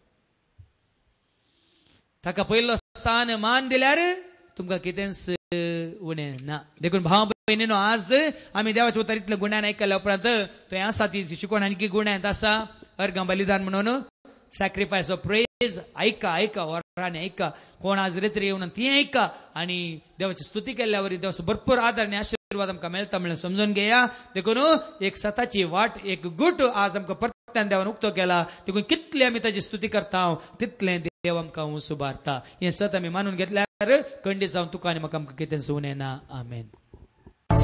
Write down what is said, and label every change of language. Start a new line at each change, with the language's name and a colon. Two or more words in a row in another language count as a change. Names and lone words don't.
Konkani: ताका पयलो स्थान मान दिल्यार तुमकां कितेंच उणें ना. देखून भाव भयणीनो, आज आमी देवाच्या उतारीतल्या गुण्यान आयकल्या उपरांत थंय आसा ती शिकवण आनी गुण्यात आसा अर्गां बलिदान म्हणून
English: sacrifice of praise.
Konkani: ऐका वरांनी ऐका. कोण आज रेत्री येऊन ती ऐका आणि देवाची स्तुती केल्यावर देवाचो भरपूर आदर आणि आशीर्वाद आमकां मेळटा म्हणून समजून घेया. देखून एक सताची वाट, एक गुट आज आमकां परत्यान देवान उक्तो केला. देखून कितली आमी ताची स्तुती करता तितलें देव आमकां सुबारता. हें सत आमी मानून घेतल्यार खंडीत जावन तुका आनी म्हाका आमकां कितें उणें ना.